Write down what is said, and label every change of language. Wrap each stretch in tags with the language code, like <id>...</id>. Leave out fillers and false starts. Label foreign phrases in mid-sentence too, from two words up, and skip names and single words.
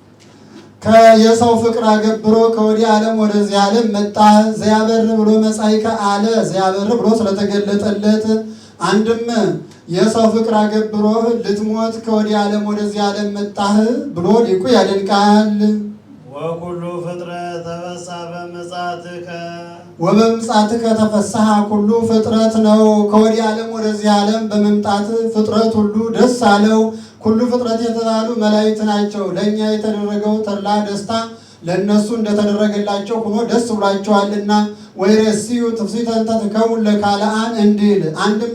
<am>የሰው ፍቅር አገብሮ ከወዲህ ዓለም ወደዚህ ዓለም መጣ። ዘያበር ብሎ መጻእከ አለ ዘያበር ብሎ ስለተገለጠለት አንድም የሰው ፍቅር አገብሮ ልትሞት ከወዲህ ዓለም ወደዚህ ዓለም መጣህ ብሎ ሊቁ ያደንቃል።</am> <gez>ወኩሉ ፍጥረት ተፈስሐ በምጽአትከ ወበምጽአትከ ተፈስሐ ኩሉ ፍጥረት</gez> <am>ነው። ከወዲህ ዓለም ወደዚህ ዓለም በመምጣት ፍጥረት ሁሉ ደስ አለው።</am> <gez>ኩሉ ፍጥረት</gez> <am>የተባሉ መላእክት ናቸው። ለእኛ የተደረገው ተድላ ደስታ ለእነሱ እንደተደረገላቸው ሆኖ ደስ ብሏቸዋልና</am> <gez>ወይሬስዩ ትፍሥሕተ እንተ ትከውን ለካልአን</gez> <am>እንዲል አንድም</am>